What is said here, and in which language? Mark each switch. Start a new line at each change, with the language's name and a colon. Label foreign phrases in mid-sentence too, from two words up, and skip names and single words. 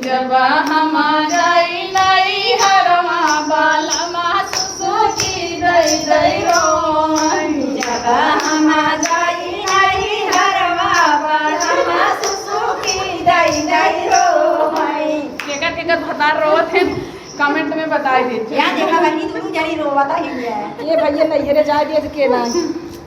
Bhojpuri: जब हम जाई नहीं हरवा बलम सुसकी दई दई रोई। जब हम जाई नहीं हरवा बलम सुसुकी दई दई रोई। केकर भतार रोत है कमेंट में बताई दीजिए। यहाँ देखा बनी तू जड़ी रोवता ही है। ये भैया नैहरे जा दिए के ना